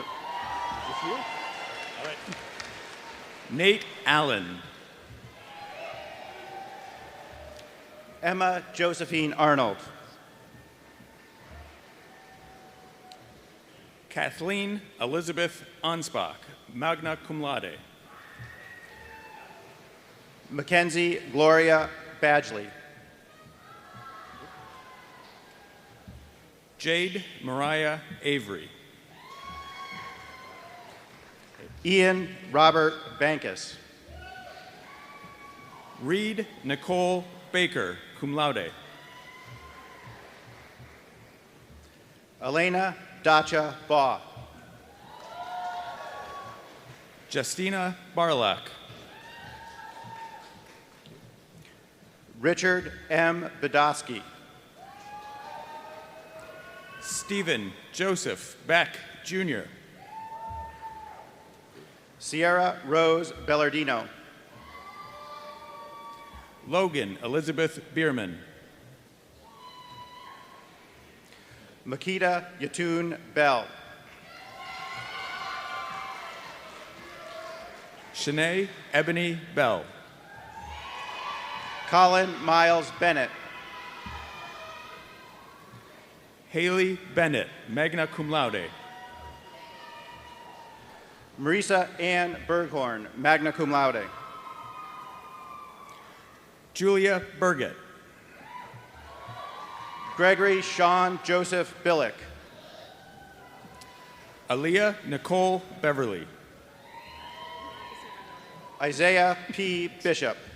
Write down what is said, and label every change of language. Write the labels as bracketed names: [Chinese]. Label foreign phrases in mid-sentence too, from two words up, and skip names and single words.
[English] All right. Nate Allen. Emma Josephine Arnold. Kathleen Elizabeth Anspach, [Latin] magna cum laude. [English] Mackenzie Gloria Badgley. Jade Mariah Avery. Ian Robert Bankus. Reed Nicole Baker, [Latin] cum laude. [English] Elena Dacha Baugh. Justina Barlak. Richard M. Badowski. Stephen Joseph Beck, Jr. Sierra Rose Bellardino. Logan Elizabeth Bierman. Makita Yatun Bell. Shanae Ebony Bell. Colin Miles Bennett. Haley Bennett, [Latin] magna cum laude. [English] Marisa Ann Berghorn, [Latin] magna cum laude. [English] Julia Burgett. Gregory Sean Joseph Billick. Aaliyah Nicole Beverly. Isaiah P. Bishop.